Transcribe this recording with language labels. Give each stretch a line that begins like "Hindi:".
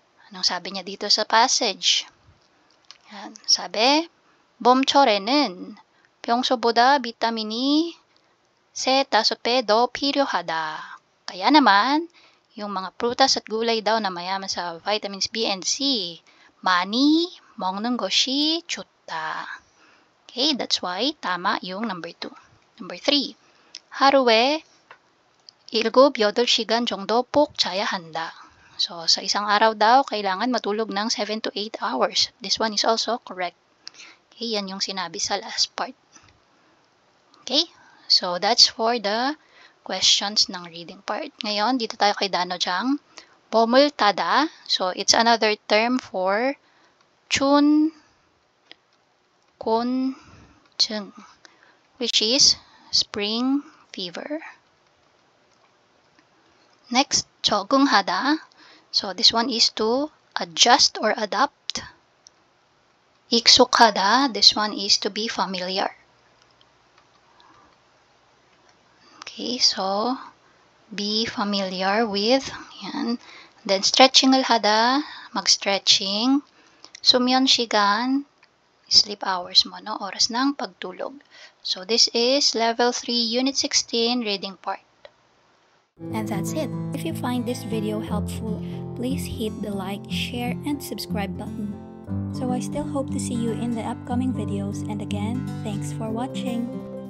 Filipino: Anong sabi niya dito sa passage? Yan, sabi,
Korean: 봄철에는 평소보다 비타민이 3-5배 더 필요하다.
Filipino: Kaya naman, yung mga prutas at gulay daw na mayaman sa vitamins B and C,
Korean: 많이 먹는 것이 좋다.
English: Okay, that's why
Filipino: tama yung
English: number 2.
Korean: Number 3, 하루에 7-8시간 정도 꼭 자야 한다.
Filipino: So, sa isang araw daw, kailangan matulog ng 7 to 8 hours.
English: This one is also correct. Okay, yan yung sinabi sa last part. Okay, so that's for the questions ng reading part.
Filipino: Ngayon, dito tayo kay Danojang. 보물타다.
English: So, it's another term for 춘곤증, which is spring fever. Next, 적응하다. So, this one is to adjust or adapt.
Korean: 익숙하다.
English: This one is to be familiar. Okay, so, be familiar with, yan. Then, stretching을 하다, mag-stretching. 수면 시간, sleep hours mo, no?
Filipino: Oras ng pagtulog.
English: So, this is level 3, unit 16, reading part. And that's it. If you find this video helpful, please hit the like, share, and subscribe button. So I still hope to see you in the upcoming videos, and again, thanks for watching.